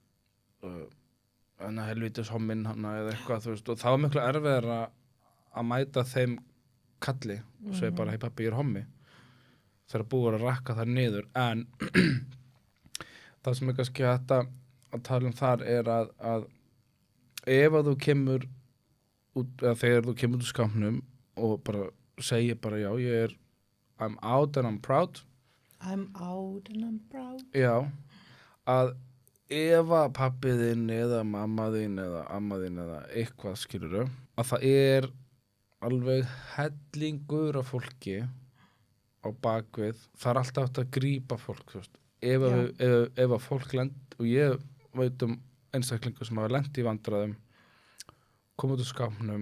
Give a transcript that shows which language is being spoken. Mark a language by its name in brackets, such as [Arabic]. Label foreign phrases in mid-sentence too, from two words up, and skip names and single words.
[Icelandic] helvítis homminn hana eða eitthvað, þú veist, og það var miklu erfiðar að mæta þeim kalli og segja bara, hei pappi, ég er hommi þegar búið að rakka það niður, en það sem er kannski hægt að tala þar er að ef að þú kemur út, eða þegar þú kemur út úr skápnum og bara segir bara, já, [English] I'm out and I'm proud [Icelandic] já, að ef að pappi þinn eða mamma þín eða amma þín eða eitthvað skilurðu að það er alveg hellingur af fólki á bakvið, það er alltaf hægt að grípa fólk, þú veist ef að fólk lend og ég veit einstaklingur sem hafa lent í vandræðum, koma út úr skápnum.